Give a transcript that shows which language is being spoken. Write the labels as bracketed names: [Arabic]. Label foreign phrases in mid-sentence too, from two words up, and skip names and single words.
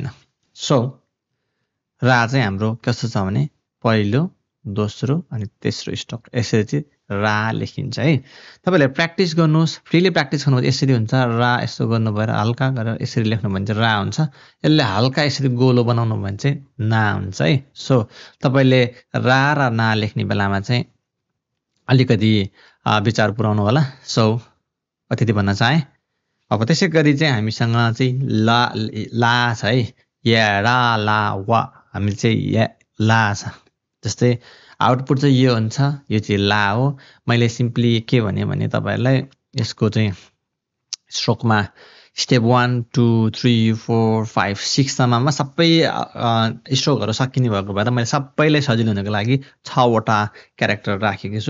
[Nepali] सो रा चाहिँ हाम्रो कस्तो छ भने पहिलो, दोस्रो अनि तेस्रो स्ट्रोक यसरी चाहिँ रा लेखिन्छ है। तपाईले प्र्याक्टिस गर्नुस्, [English] freely practice [Nepali] गर्नुहोस्। यसरी हुन्छ रा, यस्तो गर्नु भएर हल्का गरेर यसरी लेख्नु भने चाहिँ रा हुन्छ। यसले हल्का यसरी गोलो बनाउनु भने चाहिँ ना हुन्छ है। सो तपाईले रा र ना लेख्ने बेलामा चाहिँ अलिकति विचार पुर्याउनु होला। सो अतिथि भन्न चाहे। अब त्यसै गरी चाहिँ हामीसँग चाहिँ ला छ है। या रा ला वा हामी चाहिँ या ला छ। जस्तै आउटपुट चाहिँ यो हुन्छ, यो चाहिँ ला हो। मैले सिम्पली के भने तपाईहरुलाई यसको चाहिँ स्ट्रोकमा स्टेप 1 2 3 4 5 6 सम्ममा सबै स्ट्रोकहरु सकिने भएको भएर मैले सबैलाई सजिलो हुनको लागि 6 वटा क्यारेक्टर राखेको छु।